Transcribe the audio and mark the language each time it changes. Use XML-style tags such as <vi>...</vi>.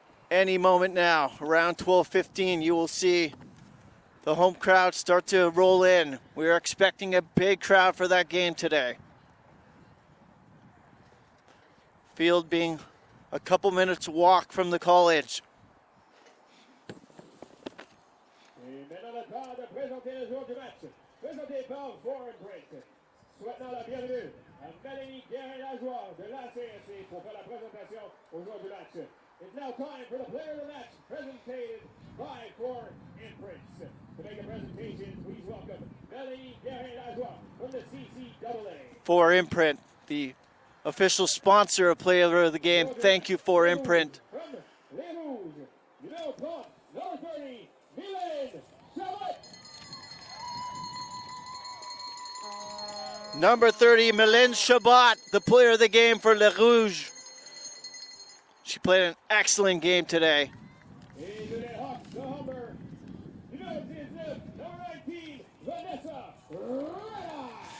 <en>any moment now. Around 12:15, you will see the home crowd start to roll in. We are expecting a big crowd for that game today. Field being a couple minutes walk from the college.</en> <fr>Et maintenant le temps de présenter le jour du match. Présenté par Foreign Print. Souhaitant la bienvenue à Mélanie Guérin-Lajoie de l'ACSC pour faire la présentation au jour du match.</fr> <en>It's now time for the player of the match, presented by Foreign Imprints. To make a presentation, please welcome Mélanie Guérin-Lajoie from the CCAA. For Imprint, the official sponsor of Player of the Game. Thank you, For Imprint. From Les Rouges, numéro 30, number 30, Mylène Chabot. Number 30, Mylène Chabot, the player of the game for Les Rouges. She played an excellent game today.</en> <fr>Et de les Hawks de Humber, numéro 19, number 19, Vanessa Reda.</fr>